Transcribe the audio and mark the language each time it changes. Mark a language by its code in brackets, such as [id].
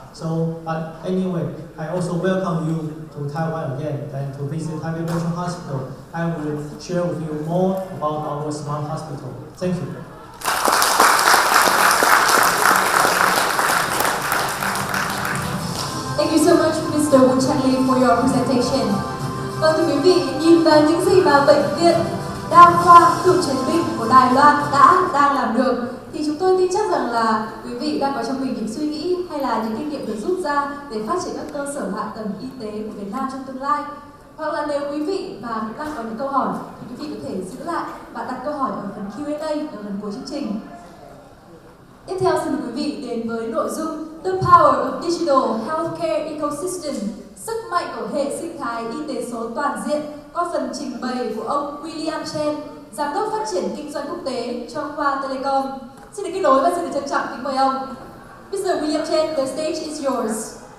[en] So, but anyway, I also welcome you to Taiwan again and to visit Taipei Regional Hospital. I will share with you more about our smart hospital. Thank you. Thank you so much, Mr. Wu Chang-li, for your presentation. [vi] Vâng, thưa quý vị, nhìn vào những gì mà bệnh viện đa khoa Cựu Chiến binh của Đài Loan đang làm được, thì chúng tôi tin chắc rằng là quý vị đang có trong mình những suy nghĩ hay là những kinh nghiệm để rút ra để phát triển các cơ sở hạ tầng y tế của Việt Nam trong tương lai. Hoặc là nếu quý vị mà đang có những câu hỏi thì quý vị có thể giữ lại và đặt câu hỏi ở phần Q&A ở phần cuối chương trình. Tiếp theo xin mời quý vị đến với nội dung The Power of Digital Healthcare Ecosystem, sức mạnh của hệ sinh thái y tế số toàn diện, qua phần trình bày của ông William Chen, Giám đốc phát triển kinh doanh quốc tế Chunghwa Telecom. Xin được kết nối và xin được trân trọng kính mời ông. [en] Mr. William Chen, the stage is yours.